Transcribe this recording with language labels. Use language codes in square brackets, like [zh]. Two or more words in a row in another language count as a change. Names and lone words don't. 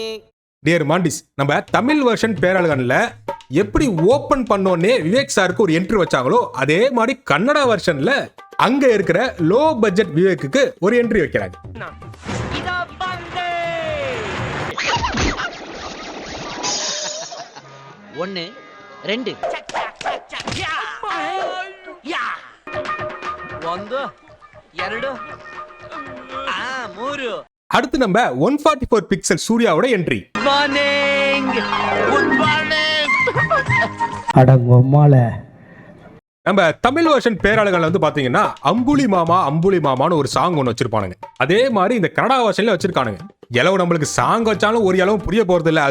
[ta] டியர் மாண்டிஸ், நம்ம தமிழ் வெர்ஷன் பேரழகன்ல எப்படி ஓபன் பண்ணோன்னே விவேக் சாருக்கு ஒரு என்ட்ரி வச்சாங்களோ அதே மாதிரி கன்னடா வெர்ஷன்ல அங்க இருக்கிற [en] low budget [ta] விவேக்குக்கு ஒரு என்ட்ரி வைக்கிறாங்க. ஒன்னு ரெண்டு [kn] ಒಂದು ಎರಡು ಮೂರು. [ta] அடுத்து நம்ம 144 பிக்சல் சூர்யாவோட என்ட்ரி. நம்ம தமிழ் வெர்ஷன் பேரழகன்ல வந்து பாத்தீங்கன்னா அம்புலி மாமான்னு ஒரு சாங் ஒன்று வச்சிருப்பானுங்க. அதே மாதிரி இந்த கன்னடா வெர்ஷன்ல வச்சிருக்கானுங்க. எளவு நம்மளுக்கு சாங் வச்சாலும் ஒரு அளவும் புரிய போறது இல்ல.